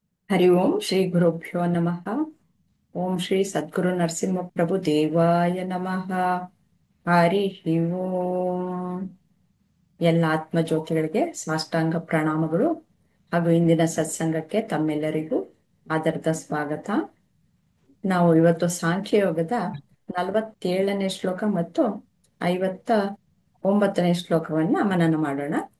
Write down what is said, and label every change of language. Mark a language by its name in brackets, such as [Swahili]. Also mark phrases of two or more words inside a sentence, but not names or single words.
[Sanskrit] ಹರಿ ಓಂ ಶ್ರೀ ಗುರುಭ್ಯೋ ನಮಃ. ಓಂ ಶ್ರೀ ಸದ್ಗುರು ನರಸಿಂಹ ಪ್ರಭು ದೇವಾಯ ನಮಃ. ಹರಿ ಓಂ. [Kannada] ಎಲ್ಲ ಆತ್ಮಜ್ಯೋತಿಗಳಿಗೆ ಸಾಷ್ಟಾಂಗ ಪ್ರಣಾಮಗಳು ಹಾಗೂ ಇಂದಿನ ಸತ್ಸಂಗಕ್ಕೆ ತಮ್ಮೆಲ್ಲರಿಗೂ ಆದರದ ಸ್ವಾಗತ. ನಾವು ಇವತ್ತು ಸಾಂಖ್ಯಯೋಗದ 47ನೇ ಶ್ಲೋಕ ಮತ್ತು 59ನೇ ಶ್ಲೋಕವನ್ನ ಮನನ ಮಾಡೋಣ.